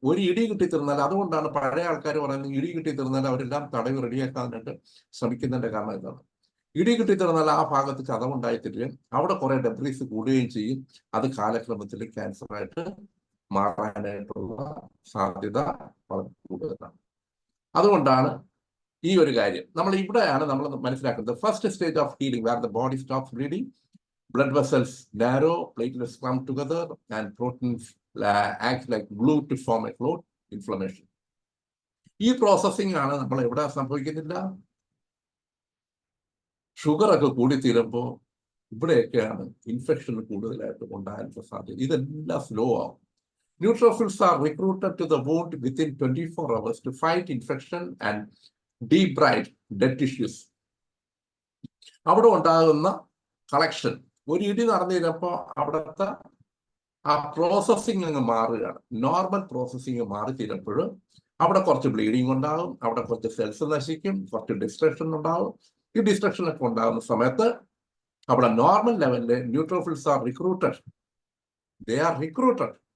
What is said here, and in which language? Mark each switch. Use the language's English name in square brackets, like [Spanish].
[Malayalam] ഒരു ഇടി കിട്ടി തീർന്നാൽ, അതുകൊണ്ടാണ് പഴയ ആൾക്കാർ പറയുന്നത് ഇടി കിട്ടി തീർന്നാൽ അവരെല്ലാം തടവ് റെഡിയാക്കാനായിട്ട് ശ്രമിക്കുന്നതിന്റെ കാരണം എന്താണ്? ഇടി കിട്ടി തീർന്നാൽ ആ ഭാഗത്ത് ചതവുണ്ടായിത്തീരുകയും അവിടെ കുറെ ഡെബ്രീസ് കൂടുകയും ചെയ്യും. അത് കാലക്രമത്തിൽ ക്യാൻസറായിട്ട് മാറാനായിട്ടുള്ള സാധ്യത വളരെ കൂടുതലാണ്. അതുകൊണ്ടാണ് ഈ ഒരു കാര്യം നമ്മൾ ഇവിടെയാണ് നമ്മൾ മനസ്സിലാക്കുന്നത്. [English] First stage of healing where the body stops bleeding, blood vessels narrow, platelets come together, and proteins act like glue to form a clot, inflammation. [Malayalam] ഈ പ്രോസസ്സിംഗ് ആണ് നമ്മൾ എവിടെ സംഭവിക്കുന്നില്ല. ഷുഗർ ഒക്കെ കൂടിത്തീരുമ്പോൾ ഇവിടെയൊക്കെയാണ് ഇൻഫെക്ഷൻ കൂടുതലായിട്ട് ഉണ്ടാകാനുള്ള സാധ്യത. ഇതെല്ലാം സ്ലോ ആവും. [English] Neutrophils are recruited to the wound within 24 hours to fight infection and debride dead tissues. [Malayalam] അവിടെ ഉണ്ടാകുന്ന കളക്ഷൻ, ഒരു ഇടി നടന്നിരുന്നപ്പോൾ അവിടുത്തെ ആ പ്രോസസ്സിങ് അങ്ങ് മാറുകയാണ്. നോർമൽ പ്രോസസ്സിങ് മാറി തീരുമ്പോൾ അവിടെ കുറച്ച് ബ്ലീഡിങ് ഉണ്ടാകും, അവിടെ കുറച്ച് സെൽസ് നശിക്കും, കുറച്ച് ഡിസ്ട്രക്ഷൻ ഉണ്ടാകും. ഈ ഡിസ്ട്രക്ഷൻ ഒക്കെ ഉണ്ടാകുന്ന സമയത്ത് അവിടെ normal ലെവലില് [English] Neutrophils are recruited. They are recruited.